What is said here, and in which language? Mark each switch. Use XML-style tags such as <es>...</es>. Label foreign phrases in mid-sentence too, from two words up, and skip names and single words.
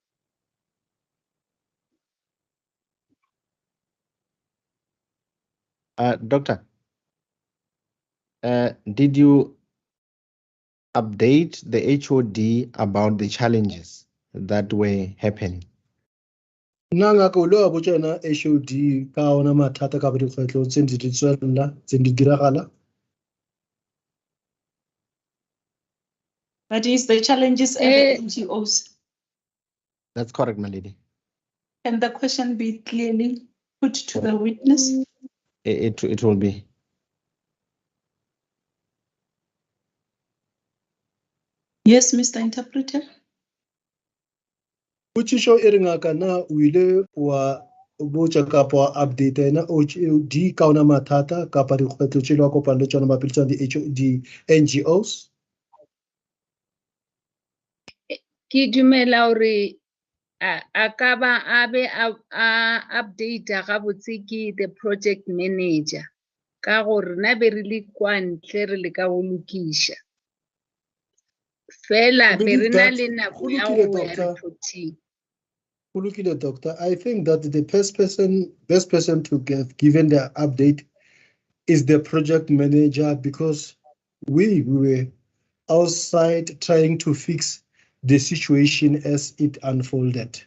<en>Doctor, did you update the HOD about the challenges that were happening?</en> <nso>Nna ngaka o le wa botsa yona HOD ka ona mathata ka dikgwetlho tse di tswelela tse di diragala.</nso> <en>But is the challenges at the NGOs? That's correct, my lady. Can the question be clearly put to the witness? It will be. Yes, Mr. Interpreter.</en> <nso>Potsiso e re ngaka na o ile wa botsa kapa wa update na HOD ka ona mathata kapa dikgwetlho tse le wa kopana le tsona mabapi le di NGOs? Ke dumela hore a ka ba a be a update gabotse ke</nso> <en>the project manager</en> <nso>ka gore na be re le kwa ntle re le ka go lokiša fela be re na le nako ya go ya reporting.</nso> <en>Doctor, I think that the best person to get given the update is the project manager, because we were outside trying to fix the situation as it unfolded.</en>